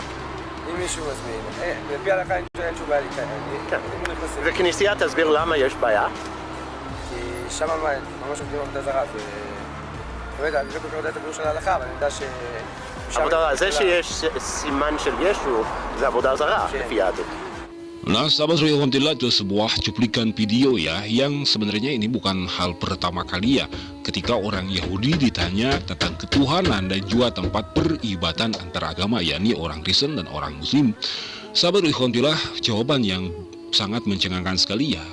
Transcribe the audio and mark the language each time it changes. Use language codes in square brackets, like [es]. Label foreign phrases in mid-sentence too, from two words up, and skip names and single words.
[he] אם מישהו מזמין, לפי ההלכה אין שום בעיה להיכנס. כן. וכנסייה תסביר למה יש בעיה? כי שם ממש עובדים עבודה זרה, באמת, אני לא כל כך יודע את הביאור של ההלכה, אבל אני יודע ש... זה שיש סימן של ישו זה עבודה זרה לפי יהדות. [id] Nah, sahabat Alhamdulillah, itu sebuah cuplikan video ya, yang sebenarnya ini bukan hal pertama kali ya, ketika orang Yahudi ditanya tentang ketuhanan dan juga tempat peribadatan antara agama, yakni orang Kristen dan orang Muslim. Sahabat Alhamdulillah, jawaban yang sangat mencengangkan sekali ya.